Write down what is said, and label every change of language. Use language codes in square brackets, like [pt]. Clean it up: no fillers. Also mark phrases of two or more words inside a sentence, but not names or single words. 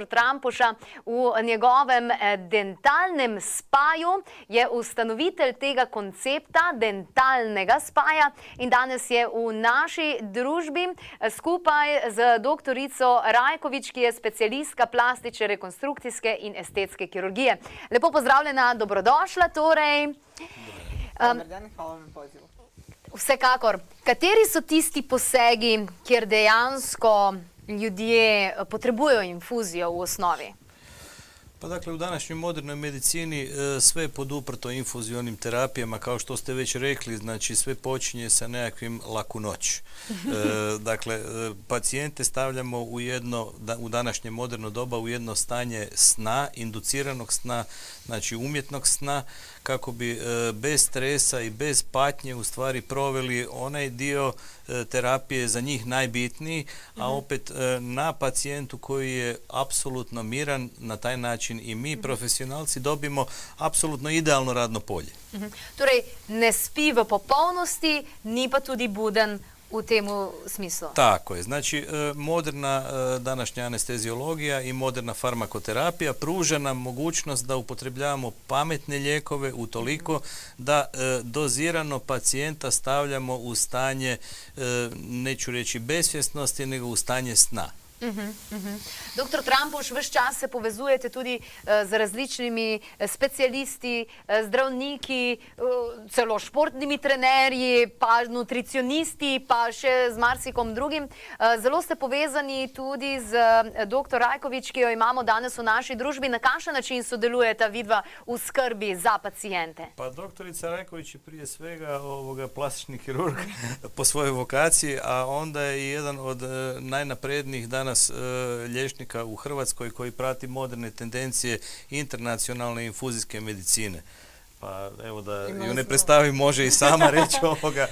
[sl] Trampuša v njegovem dentalnem spaju, je ustanovitelj tega koncepta dentalnega spaja in danes je v naši družbi skupaj z doktorico Rajkovič, ki je specialistka plastične, rekonstrukcijske in estetske kirurgije. Lepo pozdravljena, dobrodošla torej. [hr] Dobar dan, hvala vam na pozivu. [sl] Vsekakor, kateri so tisti posegi, kjer dejansko ljudje potrebujejo infuzijo v osnovi? [hr] Pa dakle, u današnjoj modernoj medicini sve je poduprto infuzionim terapijama, kao što ste već rekli, znači sve počinje sa nekakvim laku noć. Dakle, pacijente stavljamo u današnje moderno doba u jedno stanje sna, induciranog sna, znači umjetnog sna, kako bi bez stresa i bez patnje u stvari proveli onaj dio terapije za njih najbitniji, a opet na pacijentu koji je apsolutno miran, na taj način i mi profesionalci dobimo apsolutno idealno radno polje. [sl] Torej, ne spi v popolnosti, ni pa tudi buden [hr] u temu smislu. Tako je. Znači, moderna današnja anesteziologija i moderna farmakoterapija pruža nam mogućnost da upotrebljavamo pametne lijekove utoliko da dozirano pacijenta stavljamo u stanje, neću reći besvjesnosti, nego u stanje sna. [sl] Dr. Trampuš, ves čas se povezujete tudi z različnimi specialisti, zdravniki, celo športnimi trenerji, pa nutricionisti, pa še z marsikom drugim. Zelo ste povezani tudi z dr. Rajkovič, ki jo imamo danes v naši družbi. Na kakšen način sodelujeta vidva v skrbi za pacijente? [hr] Pa doktorica Rajković je prije svega plastični kirurg po svojoj vokaciji, a onda je i jedan od najnaprednijih danas liječnika u Hrvatskoj koji prati moderne tendencije internacionalne infuzijske medicine. Pa evo da ju ne predstavim, može i sama reći ovoga.